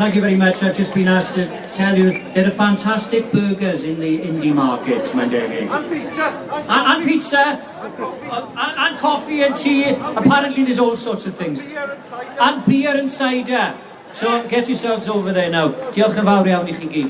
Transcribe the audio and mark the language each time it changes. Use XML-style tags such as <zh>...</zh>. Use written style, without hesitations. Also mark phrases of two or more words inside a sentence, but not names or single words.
<en>Thank you very much. I've just been asked to tell you there are fantastic burgers in the indie market,</en> <cy>mae'n debyg.</cy> <en>And pizza. And pizza. And coffee and tea. Apparently there's all sorts of things. And beer and cider. So get yourselves over there now.</en> <cy>Diolch yn fawr iawn I chi gyd.</cy>